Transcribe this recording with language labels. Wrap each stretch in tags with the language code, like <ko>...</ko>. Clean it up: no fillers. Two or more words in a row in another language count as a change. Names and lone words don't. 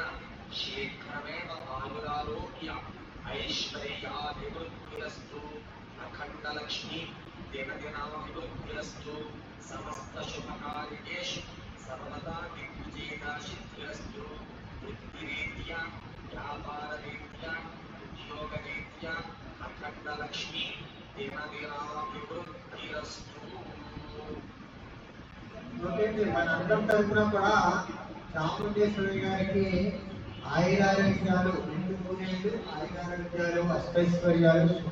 <sa>शीघ्रमेव आयुरारोग्य ऐश्वर्याभिवृद्धिरस्तु अखंड लक्ष्मी दिनदिनाभिवृद्धिरस्तु समस्त शुभकार्येषु सर्वदा दिग्विजयता सिद्धिरस्तु वृत्तिरीत्या व्यापाररीत्या उद्योगरीत्या अखंड लक्ष्मी दिनदिनाभिवृद्धिरस्तु.</sa> <te>మనందరం తరఫున కూడా చాముండేశ్వరి గారికి ఆయురారోగ్యాలు, 2 ఆయురారోగ్యాలు, అష్టైశ్వర్యాలు, సుఖ</te>